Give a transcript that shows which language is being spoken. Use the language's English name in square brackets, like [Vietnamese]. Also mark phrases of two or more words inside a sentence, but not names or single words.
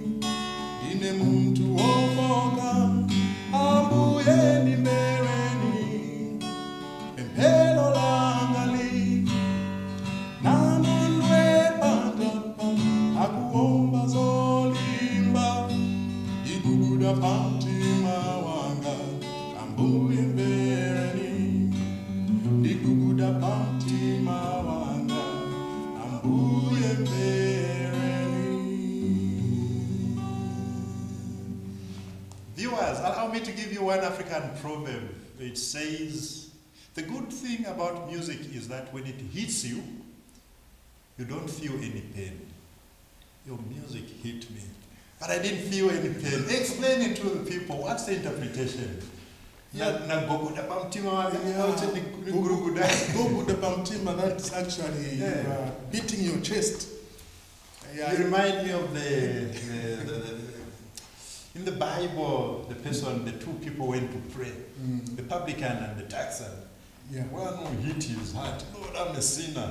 [Nyanja] ndine muntu wofoka, ambuye ndimvereni, pemphero langali, namondwe panjapa, akuomba zolimba, ndiguguda pamtima wanga, ambuye mvereni, ndiguguda pamtima wanga, ambuye mvereni. [English] Viewers, allow me to give you one African proverb. It says, the good thing about music is that when it hits you, you don't feel any pain. Your music hit me, but I didn't feel any pain. Explain it to the people. What's the interpretation? [Nyanja] Goguda pamtima, Goguda pamtima, [English] that's actually beating your chest. Yeah. You remind me of in the Bible, the two people went to pray, the publican and the taxer. Yeah. One who hit his heart, Lord, I'm a sinner.